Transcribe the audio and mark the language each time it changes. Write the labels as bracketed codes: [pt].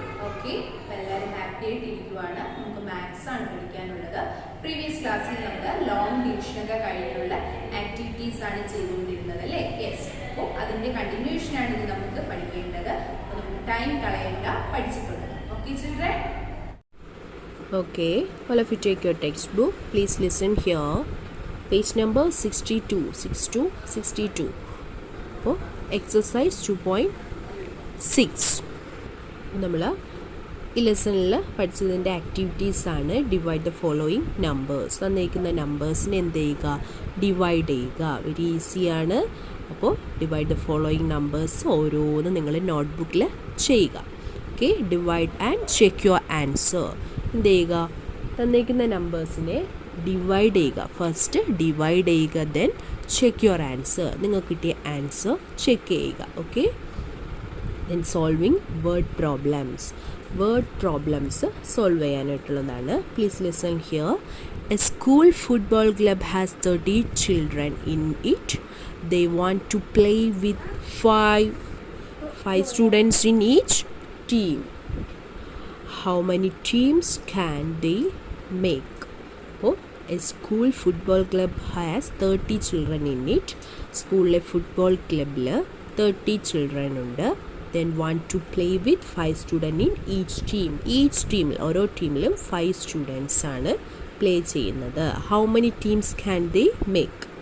[ml] Okay, എല്ലാവരും happy ആയിട്ട് ഇരിക്കുവാണ്. നമുക്ക് മാത്സ് ആണ് പഠിക്കാനുള്ളത്. പ്രീവിയസ് ക്ലാസ്സിൽ നമ്മൾ ലോങ് ഡിവിഷനൊക്കെ കഴിഞ്ഞുള്ള ആക്ടിവിറ്റീസ് ആണ് ചെയ്തുകൊണ്ടിരുന്നത് അല്ലേ. യെസ്, അപ്പോൾ അതിൻ്റെ കണ്ടിന്യൂഷനാണ് ഇത് നമുക്ക് പഠിക്കേണ്ടത്. അപ്പോൾ നമുക്ക് ടൈം കളയണ്ട, പഠിച്ചിട്ടുള്ളത്. [en] Okay children. Okay, all of you take your textbook. Please listen here. Page number 62. [ml] അപ്പോൾ exercise 2.6 നമ്മൾ ഈ ലെസണിൽ പഠിച്ചതിൻ്റെ ആക്ടിവിറ്റീസാണ്. [en] Divide the following numbers. [ml] തന്നിരിക്കുന്ന നമ്പേഴ്സിനെ എന്ത് ചെയ്യുക? ഡിവൈഡ് ചെയ്യുക. വെരി ഈസിയാണ്. അപ്പോൾ [en] divide the following numbers [ml] ഓരോന്നും നിങ്ങൾ നോട്ട്ബുക്കിൽ ചെയ്യുക. Okay, [en] Divide and check your answer. [ml] എന്ത് ചെയ്യുക, തന്നിരിക്കുന്ന നമ്പേഴ്സിനെ ഡിവൈഡ് ചെയ്യുക. ഫസ്റ്റ് ഡിവൈഡ് ചെയ്യുക, [en] Then check your answer. [ml] നിങ്ങൾക്ക് കിട്ടിയ ആൻസർ ചെക്ക് ചെയ്യുക. Okay, [en] Then solving word problems. [ml] Word problems solve ചെയ്യാനായിട്ടുള്ളതാണ്. [en] Please listen here. A school football club has 30 children in it. They want to play with five students in each team. How many teams can they make? Oh, a school football club has 30 children in it. [ml] സ്കൂളിലെ football ക്ലബിൽ 30 children ഉണ്ട്. [en] Then want to play with 5 students in each team. [ml] Each team, ഓരോ ടീമിലും 5 students ആണ് play ചെയ്യുന്നത്. [en] How many teams can they make?